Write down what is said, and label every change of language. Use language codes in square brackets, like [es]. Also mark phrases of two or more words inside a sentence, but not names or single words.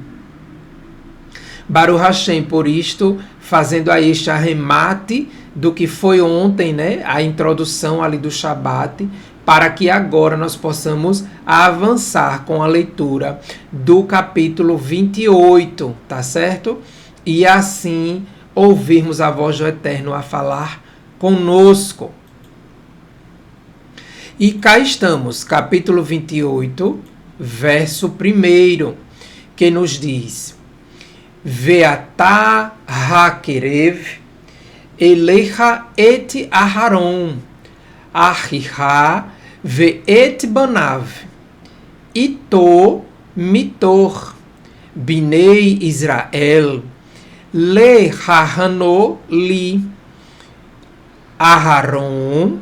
[he] ברוך השם, [pt] por isto, fazendo aí este arremate do que foi ontem, né, a introdução ali do Shabat, para que agora nós possamos avançar com a leitura do capítulo 28, tá certo? E assim ouvirmos a voz do Eterno a falar conosco. E cá estamos, capítulo 28, verso 1, que nos diz: [he] ואתה הקרב אליך את אהרן אחיך ואת בניו אתו מתוך בני ישראל לכהנו לי אהרן.